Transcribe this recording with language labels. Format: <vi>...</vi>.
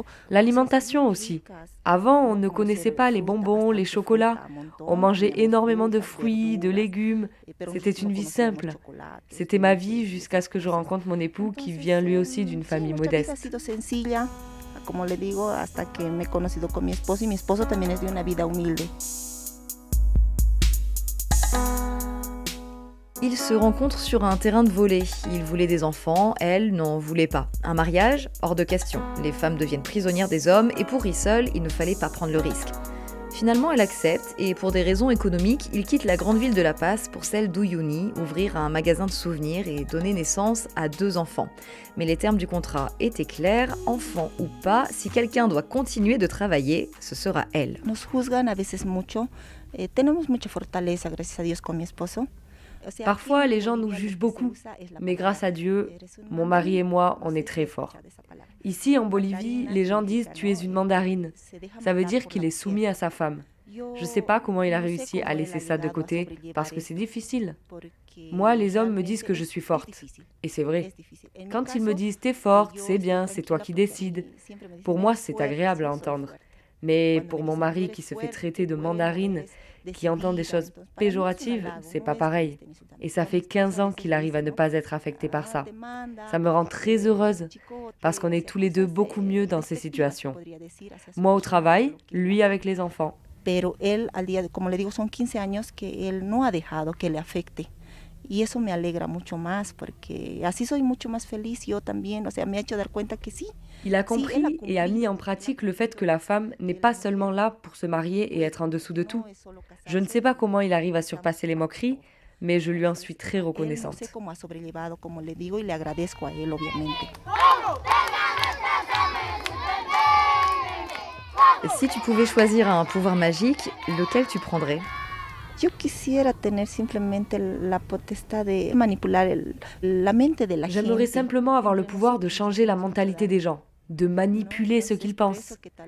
<fr>L'alimentation aussi. Avant, on ne connaissait pas les bonbons, les chocolats. On mangeait énormément de fruits, de légumes. C'était une vie simple. C'était ma vie jusqu'à ce que je rencontre mon époux qui vient lui aussi d'une famille modeste.</fr> <es>Como le digo, hasta que me he conocido con mi esposo y mi esposo también es de una vida humilde.</es> <fr>Ils se rencontrent sur un terrain de volley. Il voulait des enfants, elle n'en voulait pas. Un mariage? Hors de question. Les femmes deviennent prisonnières des hommes et pour Rizal, il ne fallait pas prendre le risque. Finalement, elle accepte et pour des raisons économiques, il quitte la grande ville de La Paz pour celle d'Uyuni, ouvrir un magasin de souvenirs et donner naissance à 2 enfants. Mais les termes du contrat étaient clairs, enfant ou pas, si quelqu'un doit continuer de travailler, ce sera elle.</fr> <es>Nos juzgan a veces mucho. Tenemos mucha fortaleza, gracias a Dios, con mi esposo.</es> <fr>Parfois, les gens nous jugent beaucoup, mais grâce à Dieu, mon mari et moi, on est très forts. Ici, en Bolivie, les gens disent « tu es une mandarine ». Ça veut dire qu'il est soumis à sa femme. Je ne sais pas comment il a réussi à laisser ça de côté, parce que c'est difficile. Moi, les hommes me disent que je suis forte. Et c'est vrai. Quand ils me disent « t'es forte, c'est bien, c'est toi qui décides », pour moi, c'est agréable à entendre. Mais pour mon mari qui se fait traiter de mandarine, qui entend des choses péjoratives, c'est pas pareil. Et ça fait 15 ans qu'il arrive à ne pas être affecté par ça. Ça me rend très heureuse, parce qu'on est tous les deux beaucoup mieux dans ces situations. Moi au travail, lui avec les enfants.</fr> <es>Pero él, al día, como le digo, son 15 años que él no ha dejado que le afecte. Y eso me alegra mucho más, porque así soy mucho más feliz yo también. O sea, me ha hecho dar cuenta que sí.</es> <fr>Il a compris et a mis en pratique le fait que la femme n'est pas seulement là pour se marier et être en dessous de tout. Je ne sais pas comment il arrive à surpasser les moqueries, mais je lui en suis très reconnaissante.</fr> <es>No sé cómo ha sobrellevado, como le digo, y le agradezco a él, obviamente.</es> <fr>Si tu pouvais choisir un pouvoir magique, lequel tu prendrais?</fr> <es>Yo quisiera tener simplemente la potestad de manipular la mente de la gente.</es> <fr>J'aimerais simplement avoir le pouvoir de changer la mentalité des gens, de manipuler ce qu'ils pensent.</fr>